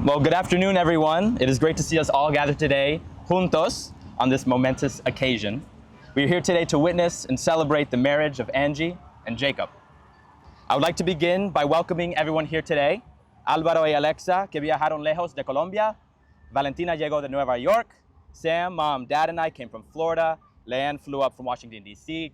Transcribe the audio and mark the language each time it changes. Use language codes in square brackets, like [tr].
[en] Well, good afternoon, everyone. It is great to see us all gathered today, juntos, on this momentous occasion. We are here today to witness and celebrate the marriage of Angie and Jacob. I would like to begin by welcoming everyone here today. [es] Álvaro y Alexa, que viajaron lejos de Colombia. Valentina llegó de Nueva York. [en] Sam, Mom, Dad, and I came from Florida. Leanne flew up from Washington, D.C.